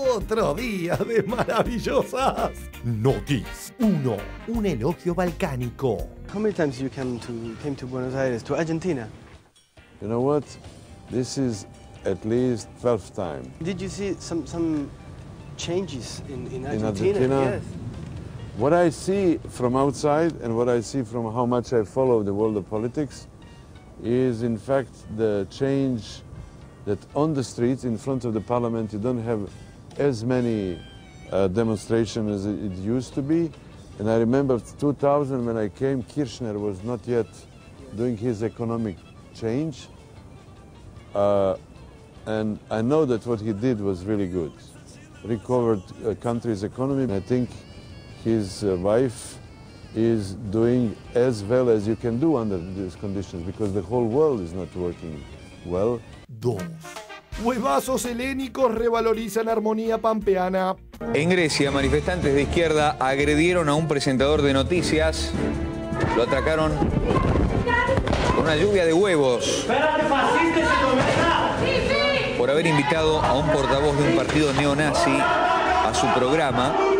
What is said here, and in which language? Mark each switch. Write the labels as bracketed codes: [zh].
[es] 4 días de maravillosas noticias. 1. Un elogio balcánico. [en] How many times you came to Buenos Aires, to Argentina? You know what? This is at least 12th time. Did you see some changes in Argentina? In Argentina? Yes. What I see from outside and what I see from how much I follow the world of politics is in fact the change that on the streets in front of the parliament you don't have as many demonstrations as it used to be. And I remember 2000 when I came, Kirchner was not yet doing his economic change. And I know that what he did was really good. Recovered a country's economy. I think his wife is doing as well as you can do under these conditions because the whole world is not working well. [es] 2. Huevazos helénicos revalorizan armonía pampeana. En Grecia, manifestantes de izquierda agredieron a un presentador de noticias. Lo atracaron con una lluvia de huevos por haber invitado a un portavoz de un partido neonazi a su programa.